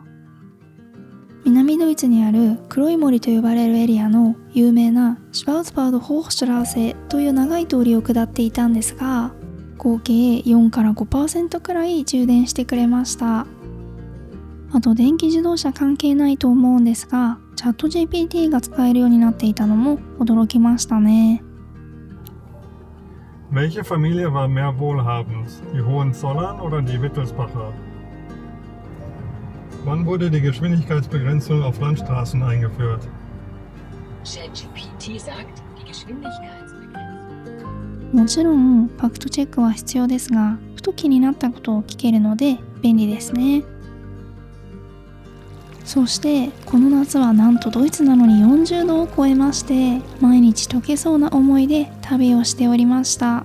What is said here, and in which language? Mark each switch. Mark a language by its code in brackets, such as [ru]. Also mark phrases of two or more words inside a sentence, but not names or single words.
[ja] 南ドイツにある黒い森と呼ばれるエリアの有名なシュバウツバード・ホーシュトラーセという長い通りを下っていたんですが、合計4から 5% くらい充電してくれました。あと電気自動車関係ないと思うんですが、チャット GPT が使えるようになっていたのも驚きましたね。 [de] Welche Familie war mehr wohlhabend? Die Hohenzollern oder die Wittelsbacher? Wann wurde die Geschwindigkeitsbegrenzung auf Landstraßen eingeführt? ChatGPT sagt, die Geschwindigkeitsbegrenzung. [ja] もちろんファクトチェックは必要ですが、ふと気になったことを聞けるので便利ですね。そしてこの夏はなんとドイツなのに40度を超えまして、毎日溶けそうな思いで旅をしておりました。